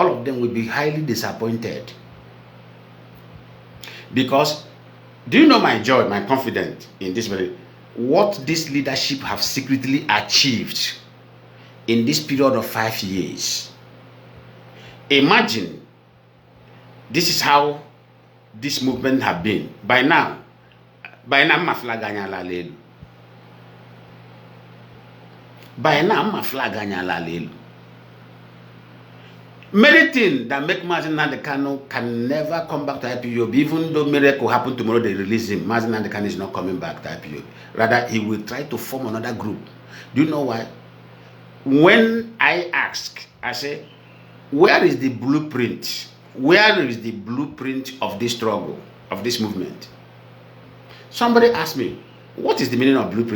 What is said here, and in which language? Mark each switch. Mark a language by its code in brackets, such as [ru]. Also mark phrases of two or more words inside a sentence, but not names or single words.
[en] All of them will be highly disappointed. Because, do you know my joy, my confidence in this very, what this leadership have secretly achieved in this period of 5 years? Imagine, this is how this movement have been. By now, my flag [ig] anyala lelu. [en] By now, my flag [ig] anyala lelu. [en] Many things that make Mazi Nnamdi Kanu can never come back to IPOB, even though miracle happen tomorrow, they release him. Mazi Nnamdi Kanu is not coming back to IPOB. Rather, he will try to form another group. Do you know why? When I ask, I say, where is the blueprint? Where is the blueprint of this struggle, of this movement? Somebody asked me, what is the meaning of blueprint?